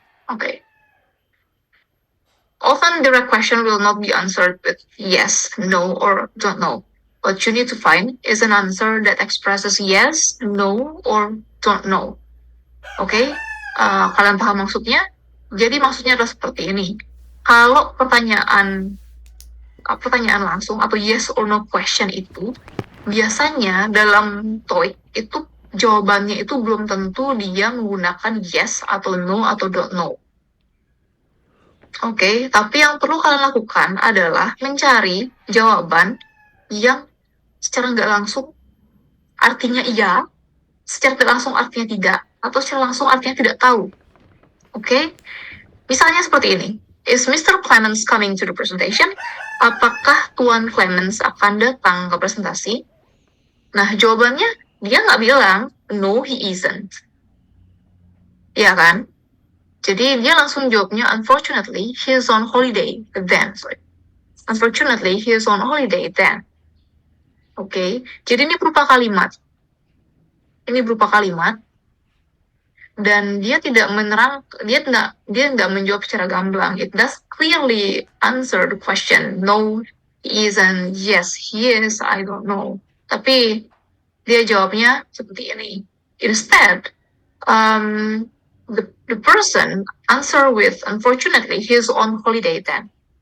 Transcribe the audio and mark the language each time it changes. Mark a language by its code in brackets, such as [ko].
[en] Oke. Often direct question will not be answered with yes, no, or don't know. What you need to find is an answer that expresses yes, no, or don't know. [id] Oke? Kalian paham maksudnya? Jadi maksudnya adalah seperti ini. Kalau pertanyaan langsung atau yes or no question itu, biasanya dalam TOEIC itu jawabannya itu belum tentu dia menggunakan yes atau no atau don't know. Oke, tapi yang perlu kalian lakukan adalah mencari jawaban yang secara nggak langsung artinya iya, secara tidak langsung artinya tidak, atau secara langsung artinya tidak tahu. Oke? Misalnya seperti ini. Is Mr. [en] Clemens coming to the presentation? [id] Apakah Tuan Clemens akan datang ke presentasi? Nah, jawabannya dia nggak bilang, [en] no, he isn't. [id] Iya kan? Jadi dia langsung jawabnya, [en] unfortunately, he is on holiday then. Unfortunately, he is on holiday then. [id] Oke, jadi ini berupa kalimat. Dan dia tidak dia nggak menjawab secara gamblang. [en] It does clearly answer the question. No, he isn't. Yes, he is. I don't know. [id] Tapi dia jawabnya seperti ini. [en] Instead, the person answer with, unfortunately, he is on holiday then.